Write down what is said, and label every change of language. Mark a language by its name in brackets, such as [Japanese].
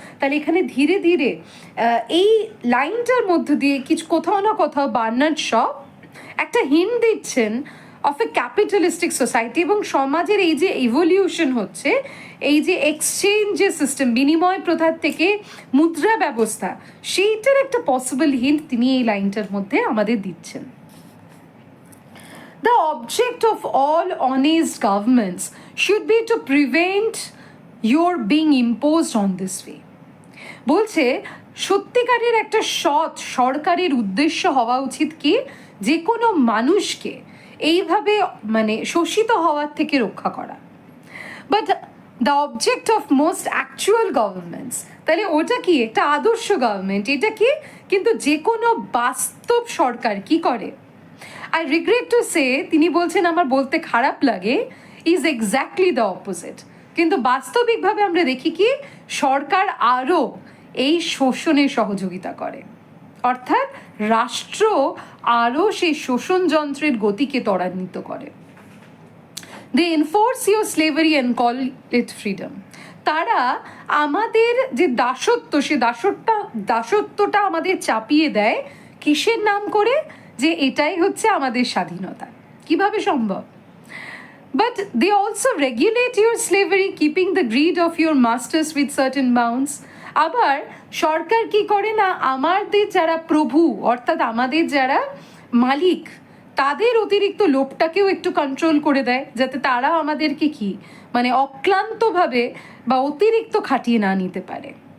[Bangla] তাহলে এখানে ধীরে ধীরে এই লাইনটার মধ্য দিয়ে কিছু কোথাও না কোথাও বার্নার্ড শ একটা হিন্ট দিচ্ছেন [English] of a capitalistic society, [Bangla] এবং সমাজের এই যে ইভলিউশন হচ্ছে, এই যে এক্সচেঞ্জের সিস্টেম, বিনিময় প্রথার থেকে মুদ্রা ব্যবস্থা, সেইটার একটা পসিবল হিন্ট তিনি এই লাইনটার মধ্যে আমাদের দিচ্ছেন। [English] The object of all honest governments should be to prevent your being imposed on this way. [Bangla] বলছে সত্যিকারের একটা সৎ সরকারের উদ্দেশ্য হওয়া উচিত কি, যে কোনো মানুষকে এইভাবে মানে শোষিত হওয়ার থেকে রক্ষা করা। [English] but the object of most actual governments, [Bangla] তাহলে ওটা কি একটা আদর্শ গভর্নমেন্ট, এটা কি কিন্তু যে কোনো বাস্তব সরকার কি করে, [English] I regret to say, [Bangla] তিনি বলছেন আমার বলতে খারাপ লাগে, [English] Is exactly the opposite. [Bangla] কিন্তু বাস্তবিকভাবে আমরা দেখি কি সরকার আরও এই শোষণে সহযোগিতা করে, অর্থাৎ রাষ্ট্র আরও সেই শোষণ যন্ত্রের গতিকে ত্বরান্বিত করে। [English] They enforce your slavery and call it freedom. [Bangla] তারা আমাদের যে দাসত্ব, সে দাসত্বটা আমাদের চাপিয়ে দেয় কিসের নাম করে, যে এটাই হচ্ছে আমাদের স্বাধীনতা। কিভাবে সম্ভব? [English] But they also regulate your slavery, keeping the greed of your masters with certain bounds. [Bangla] আবার সরকার কি করে না, আমাদের যারা প্রভু অর্থাৎ আমাদের যারা মালিক তাদের অতিরিক্ত লোভটাকেও একটু কন্ট্রোল করে দেয়, যাতে তারা আমাদেরকে কি মানে অক্লান্তভাবে বা অতিরিক্ত খাটিয়ে না নিতে পারে।